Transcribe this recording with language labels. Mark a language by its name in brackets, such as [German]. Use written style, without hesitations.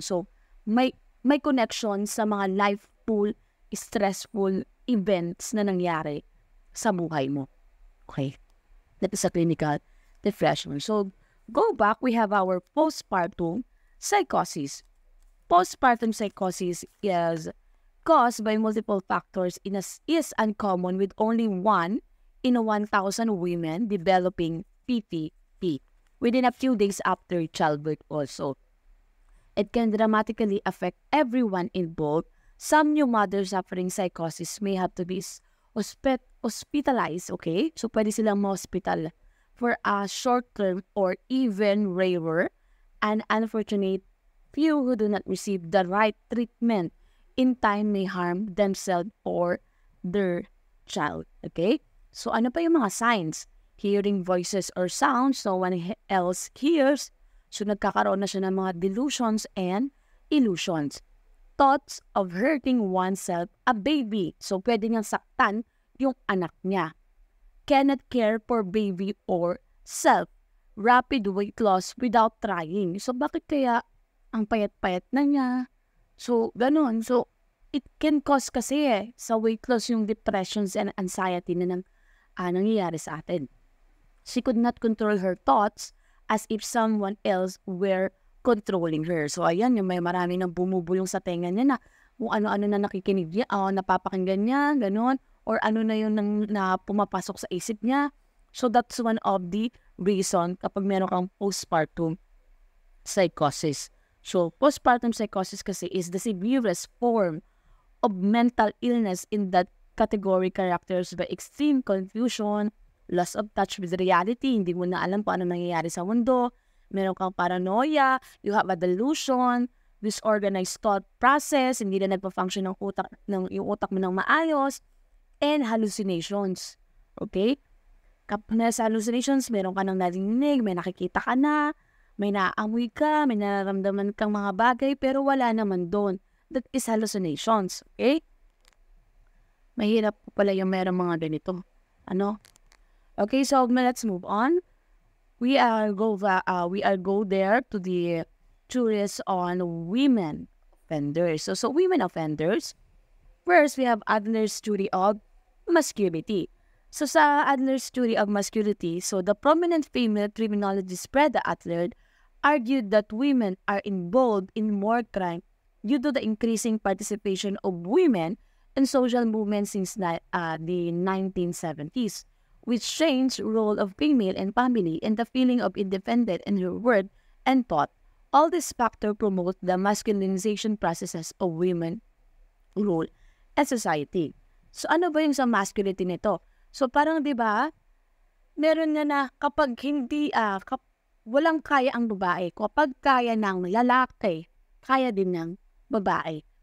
[Filipino] So, may connection sa mga [English] life-full, stressful events [Filipino] na nangyari sa buhay mo. [English] Okay? That is a clinical depression. So, go back, we have our postpartum psychosis. Postpartum psychosis is caused by multiple factors is uncommon with only 1 in 1,000 women developing PPP within a few days after childbirth also. It can dramatically affect everyone involved. Some new mothers suffering psychosis may have to be hospitalized, okay? So, [Filipino] pwede silang ma-hospital [English] for a short term or even rarer and unfortunate Few who do not receive the right treatment in time may harm themselves or their child. Okay? [Filipino] So ano pa yung mga signs? [English] Hearing voices or sounds no one else hears. [Filipino] So nagkakaroon na siya ng mga [English] delusions and illusions. Thoughts of hurting oneself, a baby. [Filipino] So pwede niyang saktan yung anak niya. [English] Cannot care for baby or self. Rapid weight loss without trying. [Filipino] So bakit kaya ang payat-payat na niya? So ganun. So [English] it can cause [Filipino] kasi sa weight loss yung [English] depressions and anxiety [Filipino] na nangyayari sa atin. [English] She could not control her thoughts as if someone else were controlling her. [Filipino] So ayan, yung may marami nang bumubulong sa tenga niya na kung ano-ano na nakikinig niya, napapakinggan niya, ganun, or ano na yun na pumapasok sa isip niya. [English] So that's one of the reason [Filipino] kapag meron kang [English] postpartum psychosis. So postpartum psychosis kasi is the severest form of mental illness in that category, characterized by extreme confusion, loss of touch with reality, [Filipino] hindi mo na alam kung ano nangyayari sa mundo, meron kang [English] paranoia, you have a delusion, disorganized thought process, [Filipino] hindi na nagpa-function yung utak mo ng maayos, [English] and hallucinations. Okay? [Filipino] Kapag nasa hallucinations, meron ka nang narinig, may nakikita ka na, may naaamoy ka, may nararamdaman kang mga bagay, pero wala naman doon. [English] That is hallucinations. Okay? [Filipino] Mahirap po pala yung merong mga ganito. Ano? [English] Okay, so let's move on. We are go there to the theories on women offenders. So women offenders. First, we have Adler's theory of masculinity. So sa Adler's theory of masculinity, so the prominent female criminologist Freda Adler argued that women are involved in more crime due to the increasing participation of women in social movements since the 1970s, which changed the role of female and family and the feeling of independence in her word and thought. All these factors promote the masculinization processes of women role and society. [Filipino] So ano ba yung sa masculinity nito? So parang 'di ba, meron na kapag hindi walang kaya ang babae, kapag kaya ng lalaki, kaya din ng babae.